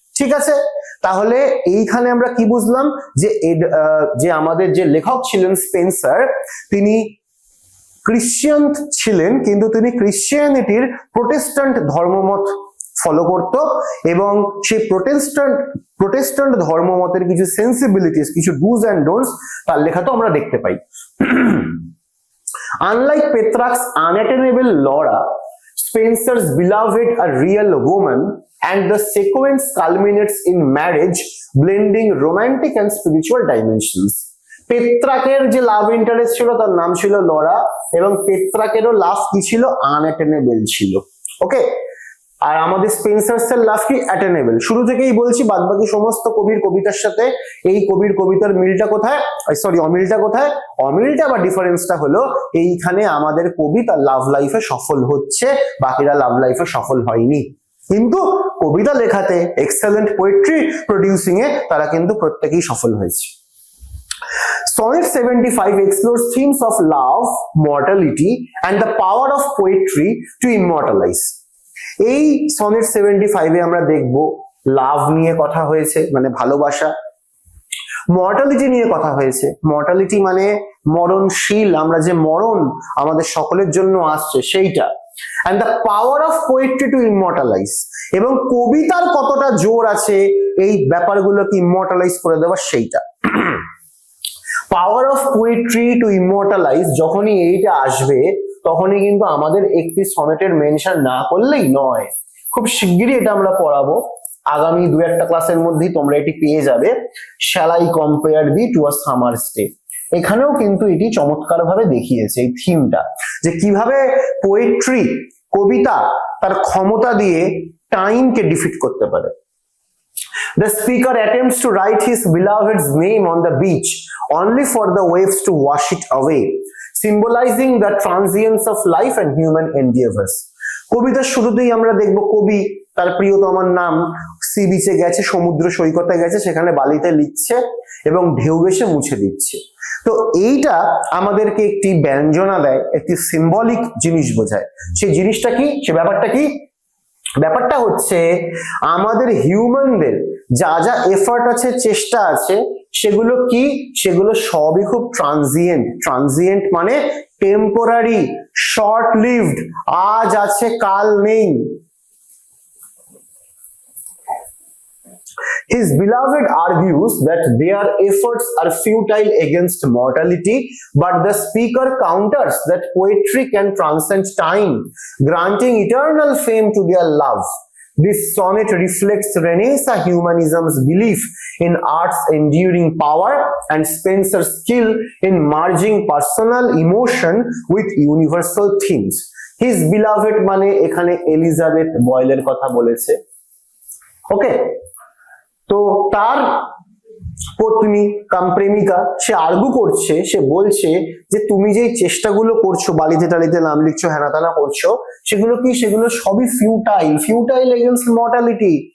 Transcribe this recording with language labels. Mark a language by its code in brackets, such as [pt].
[bn] ঠিক আছে, তাহলে এইখানে আমরা কি বুঝলাম যে আমাদের যে লেখক ছিলেন স্পেন্সার, তিনি ক্রিশ্চিয়ান ছিলেন কিন্তু তিনি ক্রিশ্চিয়ানিটির প্রোটেস্ট্যান্ট ধর্মমত ফলো করত এবং সেই প্রোটেস্ট্যান্ট ধর্মমতের কিছু সেন্সিবিলিটিস, কিছু ডুজ অ্যান্ড ডোন্টস তার লেখা তো আমরা দেখতে পাই। [en] Unlike Petrarch's unattainable Laura, Spenser's beloved a real woman, and the sequence culminates in marriage, blending romantic and spiritual dimensions. [bn] পেত্রাকের যে লাভ ইন্টারেস্ট ছিল তার নাম ছিল লরা এবং পেত্রাকেরও লাভ কি ছিল? আনঅ্যাটেনেবল ছিল। ওকে, আর আমাদের স্পেন্সার্স এর লাভ কি? অ্যাটেনেবল। শুরু থেকেই বলছি বাদবাকি সমস্ত কবির কবিতার সাথে এই কবির কবিতার মিলটা কোথায়, সরি অমিলটা কোথায়? অমিলটা বা ডিফারেন্সটা হলো এইখানে আমাদের কবি তার লাভ লাইফে সফল হচ্ছে, বাকিরা লাভ লাইফে সফল হয়নি, কিন্তু কবিতা লেখাতে, এক্সেলেন্ট পোয়েট্রি প্রডিউসিং এ তারা কিন্তু প্রত্যেকেই সফল হয়েছে। [en] Sonnet 75 explores themes of love, mortality, and the power of poetry to immortalize. [bn] এই সনেট 75 এ আমরা দেখব লাভ নিয়ে কথা হয়েছে, মানে ভালোবাসা। মর্টালিটি নিয়ে কথা হয়েছে। মর্টালিটি মানে মরণশীল, আমরা যে মরণ আমাদের সকলের জন্য আসছে সেইটা। [en] and the power of poetry to immortalize, [bn] এবং কবিতার কতটা জোর আছে এই ব্যাপারগুলোকে ইমর্টালাইজ করে দেওয়া সেইটা। Power of poetry two immortalise যখনই এইটা আসবে তখনই কিন্তু আমাদের একটি সনেটের মেনশন না করলেই নয়। খুব শিগগিরই এটা আমরা পড়াবো, আগামী 2-1 ক্লাসের মধ্যেই তোমরা এটি পেয়ে যাবে। Shall I compare thee to a সামারস day, এখানেও কিন্তু এটি চমৎকার ভাবে দেখিয়েছে এই থিমটা, যে কিভাবে পোয়েট্রি, কবিতা তার ক্ষমতা দিয়ে টাইমকে ডিফিট করতে পারে। [en] The speaker attempts to write his beloved's name on the beach only for the waves to wash it away, symbolizing the transience of life and human endeavors. [bn] কবিতার শুরুতেই আমরা দেখব কবি তার প্রিয়তমার নাম সি বিচে গেছে, সমুদ্র সৈকতে গেছে, সেখানে বালিতে লিখছে এবং ঢেউ এসে মুছে দিচ্ছে। তো এইটা আমাদেরকে একটি ব্যঞ্জনা দেয়, একটি সিম্বলিক জিনিস বোঝায়। সেই জিনিসটা কি? সে ব্যাপারটা কি? ব্যাপারটা হচ্ছে আমাদের হিউম্যানদের যা যা এফর্ট আছে, চেষ্টা আছে, সেগুলো কি? সেগুলো সবই খুব ট্রানজিয়েন্ট। ট্রানজিয়েন্ট মানে টেম্পোরারি, শর্ট লিভড, আজ আছে কাল নেই। [en] His beloved argues that their efforts are futile against mortality, but the speaker counters that poetry can transcend time, granting eternal fame to their love. This sonnet reflects Renaissance humanism's belief in art's enduring power and Spencer's skill in merging personal emotion with universal themes. His beloved [bn] মানে এখানে Elizabeth বয়েলের কথা বলেছে। ওকে, তো তার পত্নী কাম প্রেমিকা সে argue করছে, সে বলছে যে তুমি যে চেষ্টাগুলো করছো, বালিতে টালিতে নাম লিখছো, হেনাতানা করছো, সেগুলো কি, সেগুলো সবই ফিউটাইল এগেইনস্ট মর্টালিটি।